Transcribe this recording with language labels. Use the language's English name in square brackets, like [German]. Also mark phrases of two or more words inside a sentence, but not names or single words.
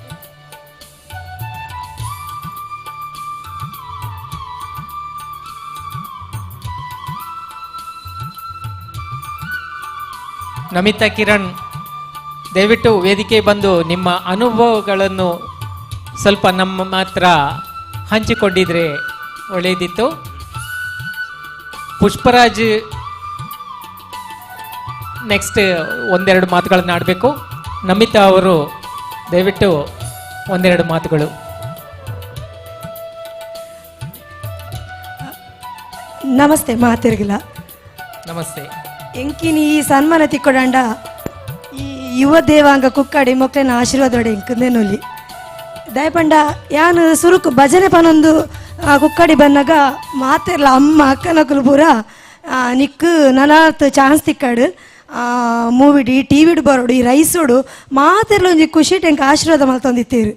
[Kannada] ನಮಿತಾ ಕಿರಣ್, ದಯವಿಟ್ಟು ವೇದಿಕೆ ಬಂದು ನಿಮ್ಮ ಅನುಭವಗಳನ್ನು ಸ್ವಲ್ಪ ನಮ್ಮ ಮಾತ್ರ ಹಂಚಿಕೊಂಡಿದ್ರೆ ಒಳ್ಳೆಯದಿತ್ತು. ಪುಷ್ಪರಾಜ್ ನೆಕ್ಸ್ಟ್ ಒಂದೆರಡು ಮಾತುಗಳನ್ನು ಆಡಬೇಕು. ನಮಿತಾ ಅವರು ದಯವಿಟ್ಟು ಒಂದೆರಡು ಮಾತುಗಳು. [Tulu] ನಮಸ್ತೆ ಮಾತಿರ್ಗಿಲ್ಲ. ನಮಸ್ತೆ. ಎಂಕಿನಿ ಈ ಸನ್ಮಾನ ತಿಕ್ಕೊಡಂಡ ಈ ಯುವ ದೇವಾಂಗ ಕುಕ್ಕಡಿ ಮೊಕ್ಕಲಿನ ಆಶೀರ್ವಾದ ಎಂಕಂದೇನೊಲಿ ದಯಪಂಡ ಯಾನು ಸುರುಕು ಭಜನೆ ಪನೊಂದು ಕುಕ್ಕಡಿ ಬಂದಾಗ ಮಾತಿರ್ಲ ಅಮ್ಮ ಅಕ್ಕನಕಲು ಪೂರ ನಿಕ್ಕು ನನಾತ್ ಚಾನ್ಸ್ ತಿಕ್ಕಡು ಮೂವಿಡಿ ಟಿವಿಡು ಬರೋಡು ಈ ರೈಸೋಡು ಮಾತೆಲ್ಲ ಒಂಜಿ ಖುಷಿ ಟೆಂಕ್ ಆಶೀರ್ವಾದ ಮಲ್ತೊಂದಿತ್ತೀರು.